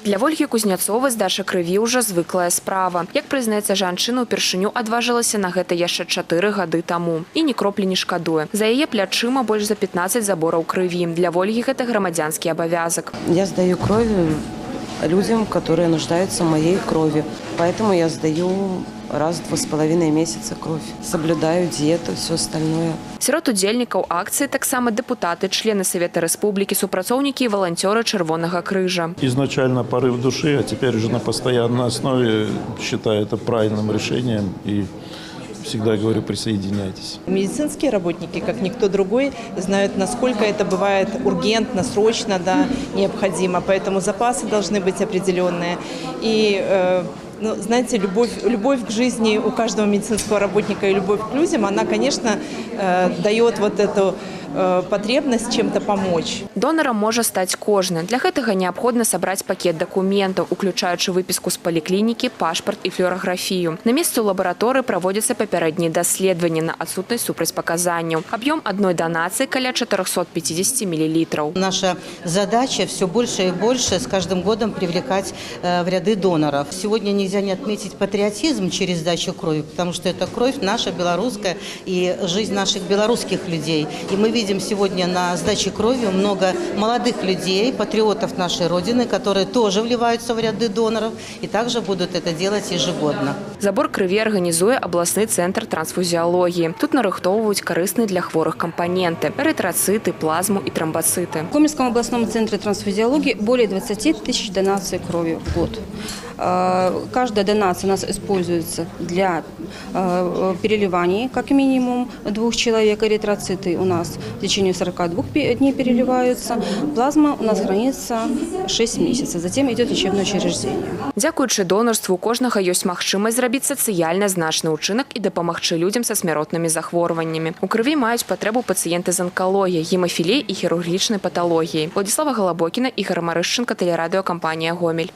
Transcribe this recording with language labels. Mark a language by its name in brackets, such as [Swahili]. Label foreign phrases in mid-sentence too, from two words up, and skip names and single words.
[Belarusian] Для Ольги Кузнецовой здача крыві ўжо звыклая справа. Як прызнаецца жанчына, упершыню адважылася на гэта яшчэ 4 гады таму. І ні кроплі не шкадуе. За яе плячыма больш за 15 забораў крыві. Для Ольги гэта грамадзянскі абавязак. [Russian] Я сдаю кровь людям, которые нуждаются в моей крови. Поэтому я сдаю раз в 2,5 месяца кровь. Соблюдаю диету, все остальное. [Belarusian] Сярод удзельнікаў акцыі таксама дэпутаты, члены Совета Рэспублікі, супрацоўнікі і валанцёры Чырвонага крыжа. [Russian] Изначально порыв души, а теперь уже на постоянной основе считаю это правильным решением и всегда говорю, присоединяйтесь. Медицинские работники, как никто другой, знают, насколько это бывает ургентно, срочно, да, необходимо. Поэтому запасы должны быть определенные. И знаете, любовь к жизни у каждого медицинского работника и любовь к людям, она, конечно, дает вот эту потребность чем-то помочь. [Belarusian] Донором можа стаць кожны. Для гэтага неабходна сабраць пакет дакументаў, уключаючы выпіску з паліклінікі, пашпарт і флюараграфію. На месцы ў лабараторыі праводзяцца папярэднія даследаванні на адсутнасць супрацьпаказанняў. Аб'ём адной данацыі каля 450 мл. [Russian] Наша задача все больше и больше с каждым годом привлекать в ряды доноров. Сегодня нельзя не отметить патриотизм через сдачу крови, потому что это кровь наша белорусская и жизнь наших белорусских людей. И мы видим сегодня на сдаче крови много молодых людей, патриотов нашей Родины, которые тоже вливаются в ряды доноров и также будут это делать ежегодно. [Belarusian] Забор крыві арганізуе абласны цэнтр трансфузіалогіі. Тут нарыхтоўваюць карысныя для хворых кампоненты – эрытрацыты, [Russian] плазму и тромбоциты. В Гомельском областном центре трансфузиологии более 20 тысяч донаций крови в год. Каждая донация у нас используется для переливания, как минимум 2 человек. Эритроциты у нас в течение 42 дней переливаются. Плазма у нас хранится 6 месяцев. Затем идет лечебное учреждение. [Belarusian] Дзякуючы донарству у кожнага ёсць магчымасць зрабіць сацыяльна значны ўчынак і дапамагчы людзям са смяротнымі захворваннямі. У крыві маюць патрэбу пацыенты з анкалогіяй, гемафіліяй і хірургічнай паталогіяй. Владислава Голобокіна, Ігор Марышченко, тэлерадыёкампанія «Гомель».